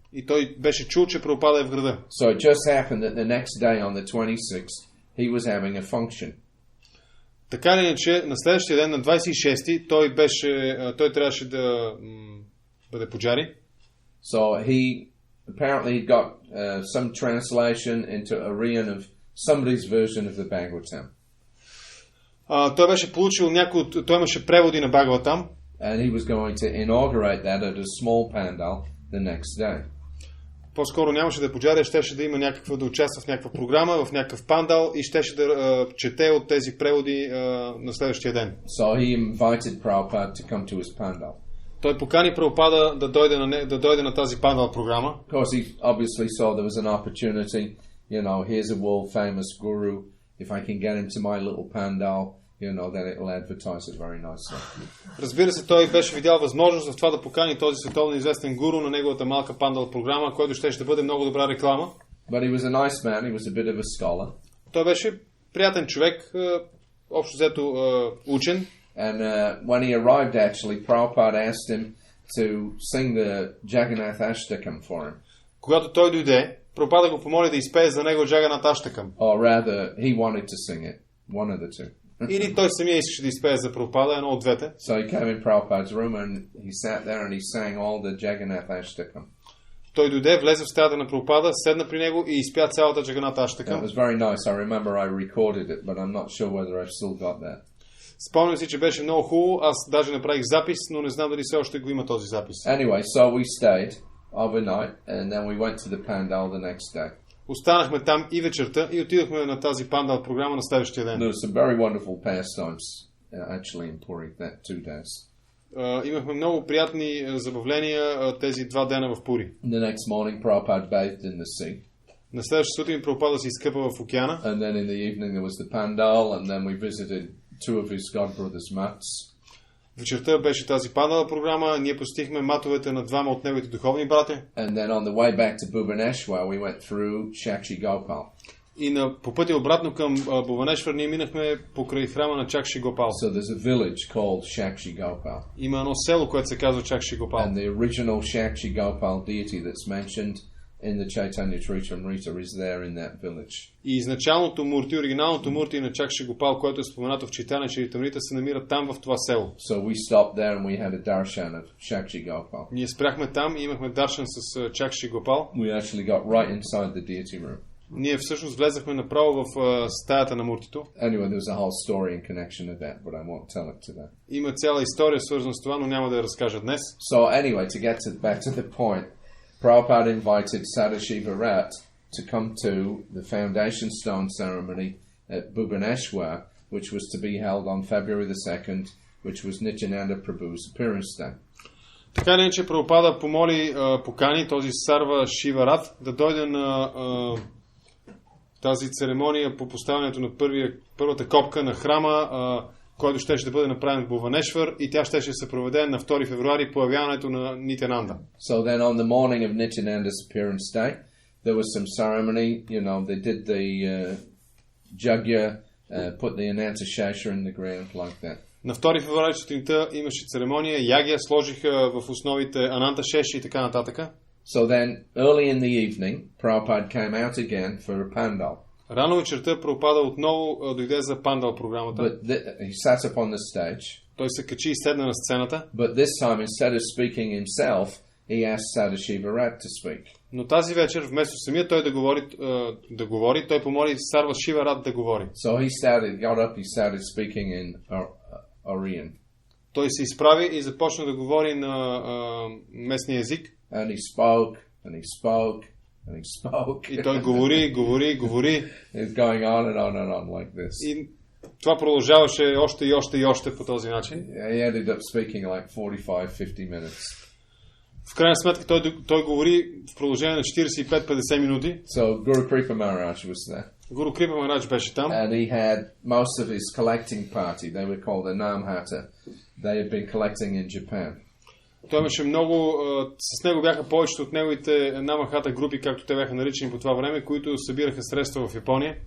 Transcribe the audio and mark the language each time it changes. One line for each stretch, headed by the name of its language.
Bulgarian: И той беше чул, че Прабхупада е в града.
English: So it just happened that the next day on the 26th he was having a function.
Bulgarian: Така или иначе, на следващия ден, на 26-ти, той трябваше да бъде пуджари.
English: So he apparently got some translation into Aryan of somebody's version of the Bhagavatam.
Bulgarian: Той беше получил той имаше преводи на Бхагаватам.
English: And he was going to inaugurate that at a small pandal the next day.
Bulgarian: По-скоро нямаше да пуджари, щеше да има да участва в някаква програма, в някакъв пандал и щеше да чете от тези преводи на следващия ден.
English: So he invited Prabhupada to come to his pandal.
Bulgarian: Той покани Прабхупада да дойде на тази пандал програма.
English: Of course, he obviously saw there was an opportunity. Here's a world famous guru. If I can get him to my little pandal, then it'll advertise it very nicely.
Bulgarian: Разбира се, той беше видял възможност в това да покани този световно известен гуру на неговата малка пандал програма, който ще бъде много добра реклама.
English: But he was a nice man. He was a bit of a scholar.
Bulgarian: Той беше приятен човек, общо взето учен.
English: And when he arrived, actually, Prabhupada asked him to sing the Jagannath Ashtakam for him.
Bulgarian: Когато той дойде, Прабхупада го помоли да изпее за него Джаганат Аштакам.
English: Or rather, he wanted to sing it. One of the two.
Bulgarian: Или той самия искаше да изпее за Прабхупада, едно от двете.
English: So he came in Prabhupada's room and he sat there and he sang all the Jagannath Ashtakam.
Bulgarian: Той дойде, влезе в стаята на Прабхупада, седна при него и изпя цялата Джаганат Аштакам.
English: It was very nice. I remember I recorded it, but I'm not sure whether I've still got that.
Bulgarian: Спомням си, че беше много хубаво. Аз даже направих запис, но не знам дали все още го има този запис.
English: Anyway, so we stayed overnight and then we went to the pandal the next day.
Bulgarian: Останахме там и вечерта и отидохме на тази пандал програма на следващия ден.
English: There were some very wonderful pastimes actually in Puri that 2 days.
Bulgarian: Имахме много приятни забавления тези 2 дена в Пури.
English: The next morning, Prabhupada bathed in the sea.
Bulgarian: На следващата сутрин Прабхупада се изкъпа в океана.
English: And then in the evening there was the pandal, and then we visited 2 of his godbrothers' mats.
Bulgarian: Вечерта беше тази пандала програма. Ние посетихме матовете на 2 от неговите духовни брати.
English: And then on the way back to Bhubaneswar, we went through Shakshi Gopal.
Bulgarian: И по пътя обратно към Буванешвар ние минахме покрай храма на Чакши Гопал.
English: So there's a village called Shakshi Gopal.
Bulgarian: Има едно село, което се казва Чакши Гопал.
English: And the original Shakshi Gopal deity that's mentioned in the Chaitanya Charitamrita is there in that village.
Bulgarian: И изначалното мурти, оригиналното мурти на Чакши Гопал, което е споменато в Чайтanya Чаритамрита, се намира там в това село.
English: So we stopped there and we had a darshan of Shakshi Gopal.
Bulgarian: Ние спряхме там и имахме даршан с Чакши Гопал.
English: We actually got right inside the deity room.
Bulgarian: Ние всъщност влезахме направо в стаята на муртито.
English: Anyway, there was a whole story in connection with that, but I won't tell it today.
Bulgarian: Има цяла история свързана с това, но няма да я разкажа днес.
English: So anyway, to get back to the point, Prabhupada invited Sadashiva Rat to come to the foundation stone ceremony at Bhubaneswar, which was to be held on February the 2nd, which was Nityananda Prabhu's appearance day.
Bulgarian: Така ли, че Прабхупада покани този Сарва Шиварат да дойде на тази церемония по поставянето на първата копка на храма, който ще бъде направен в Буванешвар, и тя ще се проведе на 2 февруари по явяването на Нитянанда.
English: So then on the morning of Nityananda's appearance day, there was some ceremony, they did the jagya, put the ananta shasha in the ground like that.
Bulgarian: На 2 февруари сутринта имаше церемония, ягия, сложиха в основите ананта шеши и така нататък.
English: So then, early in the evening, Prabhupada came out again for a pandal.
Bulgarian: Рано вечерта Прабхупада отново дойде за пандал програмата.
English: But he sat up on the stage.
Bulgarian: Той се качи и седна на сцената.
English: But this time, instead of speaking himself, he asked Sadashiva Rat to speak.
Bulgarian: Но тази вечер, вместо самия той да говори, той помоли Сарва Шива Рат да говори.
English: So he got up, he started speaking in Aryan.
Bulgarian: Той се изправи и започна да говори на местния език.
English: And he spoke, and he spoke, and he spoke.
Bulgarian: И той говори.
English: It's going on and on and on like this.
Bulgarian: И това продължаваше още по този начин.
English: He ended up speaking like 45-50 minutes.
Bulgarian: В крайна сметка той говори в продължение на 45-50 минути.
English: So Guru Kripa Maharaj was there.
Bulgarian: Гуру Крипа Марадж беше там.
English: And he had most of his collecting party. They were called the Namhata. They had been collecting in Japan.
Bulgarian: Той имаше много, с него бяха повечето от неговите намахата групи, както те бяха наричани по това време, които събираха средства в Япония.